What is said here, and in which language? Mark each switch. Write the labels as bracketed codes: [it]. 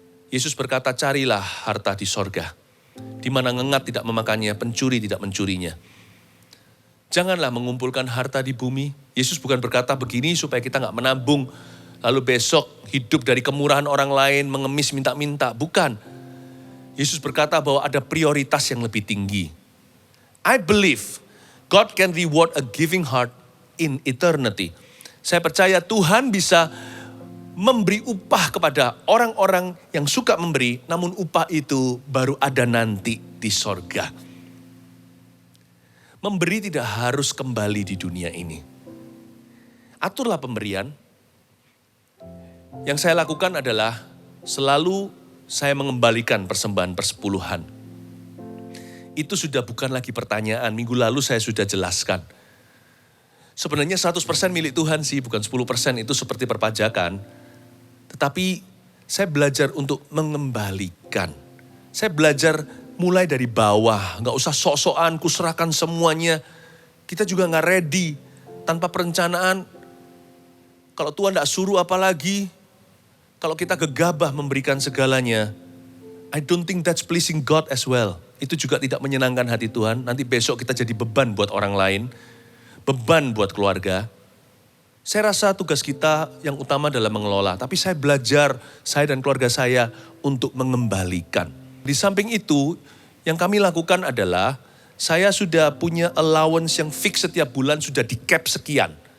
[id] Yesus berkata, carilah harta di sorga, di mana ngengat tidak memakannya, pencuri tidak mencurinya. Janganlah mengumpulkan harta di bumi. Yesus bukan berkata begini supaya kita gak menabung. Lalu besok hidup dari kemurahan orang lain, mengemis minta-minta. Bukan. Yesus berkata bahwa ada prioritas yang lebih tinggi. [en] I believe God can reward a giving heart in eternity. [id] Saya percaya Tuhan bisa memberi upah kepada orang-orang yang suka memberi. Namun upah itu baru ada nanti di sorga. Memberi tidak harus kembali di dunia ini. Aturlah pemberian. Yang saya lakukan adalah selalu saya mengembalikan persembahan persepuluhan. Itu sudah bukan lagi pertanyaan. Minggu lalu saya sudah jelaskan. Sebenarnya 100% milik Tuhan sih, bukan 10%, itu seperti perpajakan. Tetapi saya belajar untuk mengembalikan. Saya belajar mulai dari bawah, gak usah sok-sokan, kuserahkan semuanya. Kita juga gak ready, tanpa perencanaan. Kalau Tuhan gak suruh apalagi, kalau kita gegabah memberikan segalanya, [en] I don't think that's pleasing God as well. [id] Itu juga tidak menyenangkan hati Tuhan. Nanti besok kita jadi beban buat orang lain, beban buat keluarga. Saya rasa tugas kita yang utama adalah mengelola. Tapi saya belajar, saya dan keluarga saya untuk mengembalikan. Di samping itu, yang kami lakukan adalah, saya sudah punya allowance yang fix setiap bulan, sudah di cap sekian.